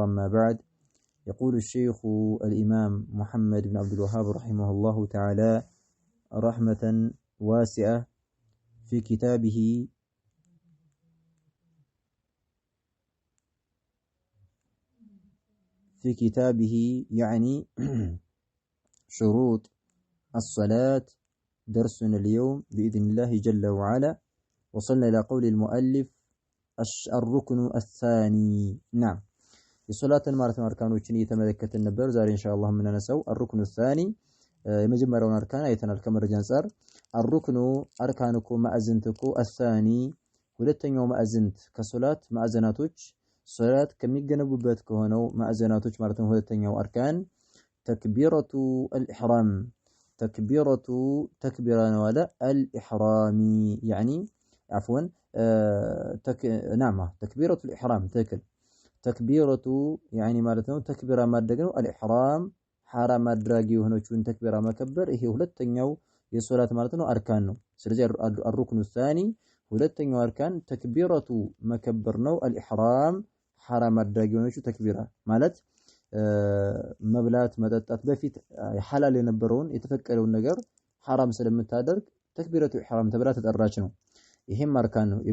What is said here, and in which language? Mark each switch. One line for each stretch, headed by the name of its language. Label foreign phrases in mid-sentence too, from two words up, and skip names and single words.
Arabic: ما بعد، يقول الشيخ الإمام محمد بن عبد الوهاب رحمه الله تعالى رحمة واسعة في كتابه يعني شروط الصلاة، درسنا اليوم بإذن الله جل وعلا. وصلنا إلى قول المؤلف الركن الثاني. نعم، الصلاة مارة
Amharic: أركانوችን እየተመለከትን ነበር። ዛሬ ኢንሻአላህ የምናነሳው
Arabic: الركن الثاني
Amharic: የመጀመሪያውን አርካን አይተናል ከመረጃ አንፃር። الركن አርካንኩ ማዕዘንትኩ الثاني ሁለተኛው ማዕዘንት ከሶላት ማዕዘናቶች ሶላት ከሚገነቡበት ከሆነው ማዕዘናቶች ማለት ነው። ሁለተኛው አርካን
Arabic: تكبيرة الإحرام
Amharic: ተክቢራ ነው አለ አልኢሕራሚ ያኒ አፍወን ናማ
Arabic: تكبيرة الإحرام
Amharic: ትክክል። ተክቢረቱ ያኒ ማለት ነው ተክቢራ ማድረግ ነው። አልኢሕራም ሐራም አድራጊ የሆነችውን ተክቢራ መከበር፣ ይሄ ሁለተኛው የሶላት ማለት ነው አርካን ነው። ስለዚህ
Arabic: الركن الثاني
Amharic: ሁለተኛው አርካን ተክቢረቱ መከበር ነው። አልኢሕራም ሐራም አድራጊ የሆነችው ተክቢራ ማለት መብላት መጠጣት በፊት ሐላል የነበረውን የተፈቀደውን ነገር ሐራም ስለምታደርግ
Arabic: تكبيرة إحرام
Amharic: ተብላ ተጠራች ነው። ይሄም አርካን ነው።